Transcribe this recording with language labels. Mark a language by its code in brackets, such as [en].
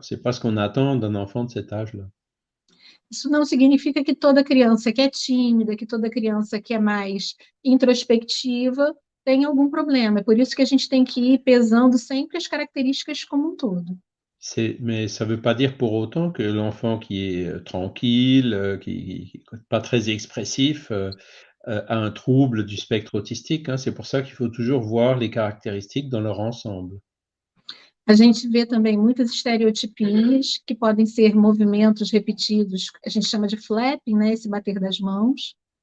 [fr] C'est pas ce qu'on attend d'un enfant de cet âge-là. [pt] Isso não significa que toda criança que é tímida, que toda criança que é mais introspectiva tem algum problema. É por isso que a gente tem que ir pesando sempre as características como um todo. [fr] Mais ça veut pas dire pour autant que l'enfant qui est, tranquille, qui est pas très expressif, a un trouble du spectre autistique, hein. C'est pour ça qu'il faut toujours voir les caractéristiques dans leur ensemble. [pt] A gente vê também muitas estereotipias, que podem ser movimentos repetidos, a gente chama de flapping, né, esse bater das mãos.